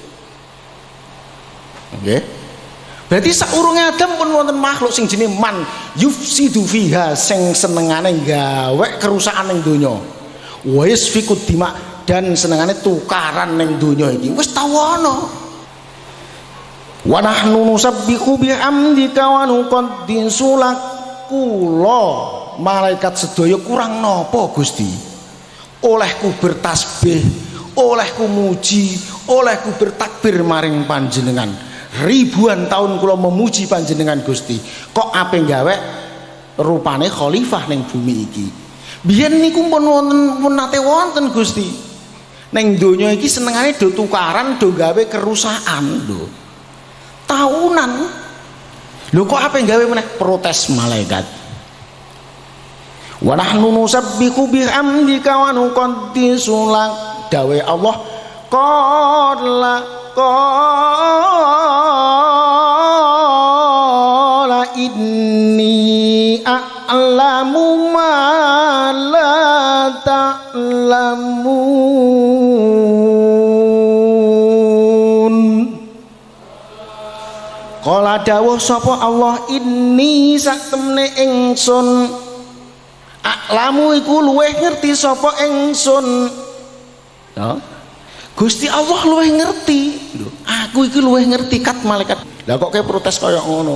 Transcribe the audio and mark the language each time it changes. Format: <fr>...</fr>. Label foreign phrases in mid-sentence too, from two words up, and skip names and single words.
<jv>Nggih. Berarti saurunge Adam pun wonten makhluk sing jenenge</jv> <ar>من يفسد فيها</ar> <jv>sing senengane gawe kerusakan ning donya.</jv> <ar>ويسفك الدماء</ar> <jv>dan senengane tukaran ning donya iki. Wis tau ana.</jv> <ar>ونحن نسبح بحمدك ونقدس لك.</ar> <jv>Kula malaikat sedaya kurang napa Gusti? Olehku bertasbih, olehku muji, olehku bertakbir maring panjenengan. Ribuan tahun kula memuji panjenengan Gusti. Kok ape gawe rupane khalifah ning bumi iki. Biyen niku pun nate wonten Gusti. Ning donya iki senengane do tukaran, do gawe kerusakan lho. Tahunan. Lho kok ape gawe meneh protes malaikat.</jv> <ar>ونحن نسبح بحمدك ونقدس لك. Dawe Allah قال إني أعلم ما لا تعلمون.</ar> <jv>Qala dawuh sapa Allah inni sak temne ingsun a'lamu iku luweh ngerti sapa ingsun. No? Gusti Allah luwih ngerti. Lho, aku iki luwih ngerti kat malaikat. Lah kok kayak protes kaya ngono.</jv>